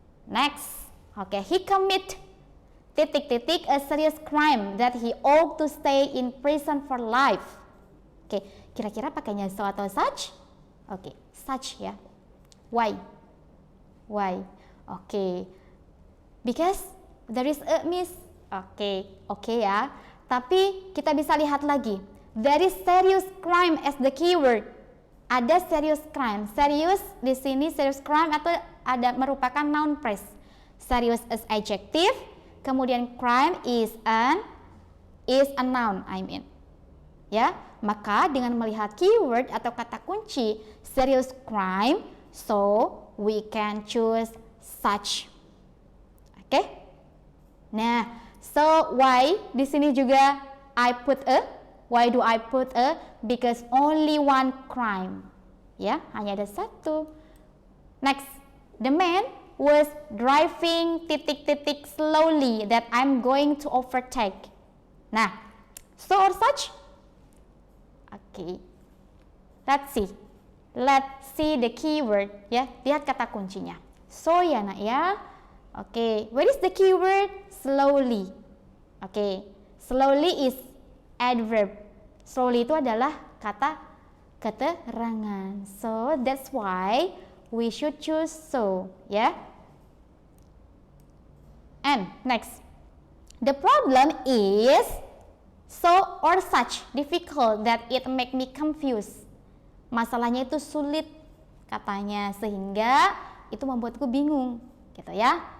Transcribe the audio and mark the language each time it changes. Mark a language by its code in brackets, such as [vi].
[en] Next, oke, he commit a serious crime that he ought to stay in prison for life. [id] Oke, kira-kira pakainya so atau such? Oke, such ya. [en] Why? Why? Oke, because there is a miss. [id] Oke ya. Tapi kita bisa lihat lagi. [en] There is serious crime as the keyword. [id] Ada serious crime. Serious di sini serious crime atau ada merupakan noun phrase. [en] Serious as adjective. [id] Kemudian [en] crime is a noun, I mean. Ya, [id] Maka dengan melihat keyword atau kata kunci serious crime, [en] so we can choose such. [id] Oke? [en] Nah, so why [id] di sini juga [en] I put a? Why do I put a? Because only one crime. [id] Ya, hanya ada satu. [en] Next, the man was driving [id] titik-titik [en] slowly that I'm going to overtake. Nah, so or such? Okay. Let's see the keyword ya. [id] Lihat kata kuncinya. So ya nak ya. [en] Okay, what is the keyword? Slowly. Okay, slowly is adverb. [id] Slowly itu adalah kata keterangan. [en] So that's why we should choose so, ya. And next, the problem is so or such difficult that it make me confused. [id] Masalahnya itu sulit katanya sehingga itu membuatku bingung, gitu ya.